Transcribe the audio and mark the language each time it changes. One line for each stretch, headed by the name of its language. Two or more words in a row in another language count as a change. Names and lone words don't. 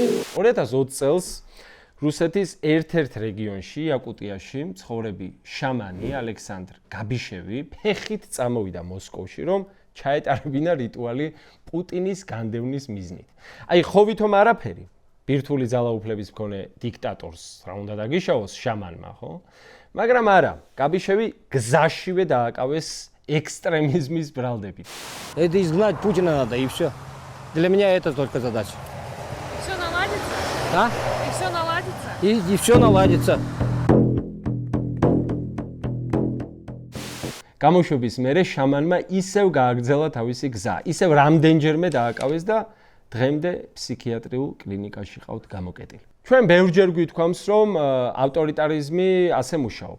Georgian: 2020 წელს რუსეთის ერთ-ერთ რეგიონში, იაკუტიაში, მცხოვრები შამანი ალექსანდრ გაბიშევი ფეხით წამოვიდა მოსკოვში, რომ ჩაეტარებინა რიტუალი პუტინის განდევნის მიზნით. აი, ხო ვითომ არაფერი, ბირთვული ძალაუფლების მქონე დიქტატორს რა უნდა დაგიშავოს შამანმა, ხო? მაგრამ არა, გაბიშევი გზაშივე დააკავეს экстремизмის ბრალდებით.
Russian: Это изгнать Путина надо, и все. Для меня это только задача. Все наладится? А? И все наладится? И все наладится.
Georgian: გამოშვების მერე შამანმა ისევ გააგრძელა თავისი გზა, ისევ რამდენჯერმე დააკავეს და დღემდე ფსიქიატრიულ კლინიკაში ყავთ გამოკეტილი. ჩვენ ბევრჯერ გვითქვამს, რომ ავტორიტარიზმი ასე მუშაობს.